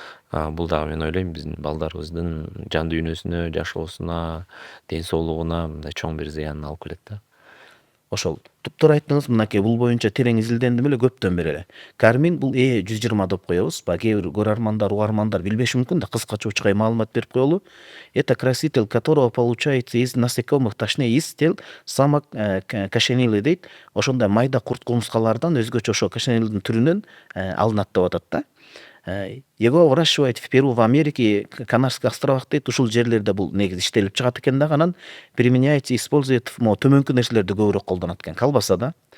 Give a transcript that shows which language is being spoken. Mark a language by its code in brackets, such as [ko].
[ky] Бул дагы мен ойлойм биздин балдарыбыздын жан дүйнөсүнө, жашоосуна, ден соолугуна мындай чоң бир зыянын алып келет да. Ошол туптуура айттыңыз, мынакей бул боюнча терең изилдендим эле көптөн бери эле. Кармин бул 120 деп коебуз. Кээ бир көрөрмандар, угармандар билбеши мүмкүн да, кыскача учкай маалымат берип коелу. [ru] Это краситель, которого получается из насекомых, точнее из тел самок кошенилы [ky] дейт. Ошондой майда курт кумурскалардан өзгөчө ошо кошенилдин түрүнөн алынат деп атат да. [ru] Его выращивают в Перу, в Америке, Канарских островах [ky] дейт, ушул жерлерде бул негизи иштелип чыгат экен дагы, анан [ru] применяется, использует могу [ky] төмөнкү нерселерди көбүрөөк колдонот экен. Колбаса да.